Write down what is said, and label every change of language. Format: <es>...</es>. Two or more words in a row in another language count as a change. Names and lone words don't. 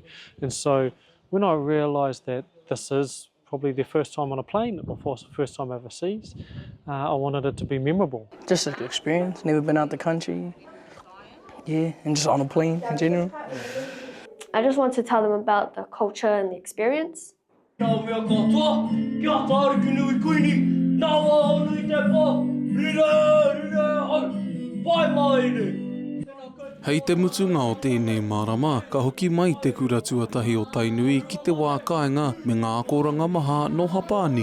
<en>And so when I realised that this is probably their first time on a plane or first time overseas, I wanted it to be memorable. Just an experience, never been out the country, yeah, and just on a plane in general. I just want to tell them about the culture and the experience.</en> <mi>Hei te mutunga o tēnei marama, ka hoki mai te kura tuatahi o Tainui ki te wā kāinga me ngā akoranga maha no Hapani.</mi>